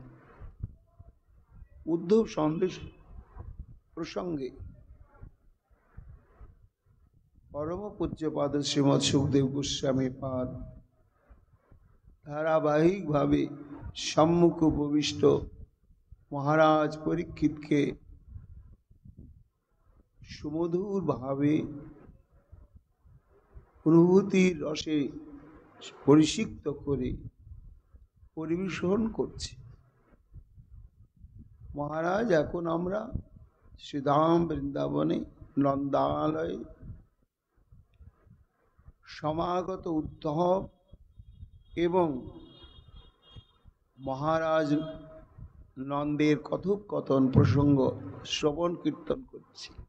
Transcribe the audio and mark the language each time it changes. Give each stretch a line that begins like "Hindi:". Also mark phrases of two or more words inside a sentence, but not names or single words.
Bangla: উদ্ধব সন্দেশ প্রসঙ্গে পরম পূজ্যপাদ শ্রীমদ সুখদেব গোস্বামী পাদ ধারাবাহিক ভাবে সম্মুখ উপবিষ্ট মহারাজ পরীক্ষিত কে সুমধুর ভাবে অনুভূতি রসে পরিসিক্ত করে পরিবেশন করছে মহারাজ এখন আমরা শ্রীধাম বৃন্দাবনে নন্দালয়ে সমাগত উদ্ধব এবং মহারাজ নন্দের কথোপকথন প্রসঙ্গ শ্রবণ কীর্তন করছি।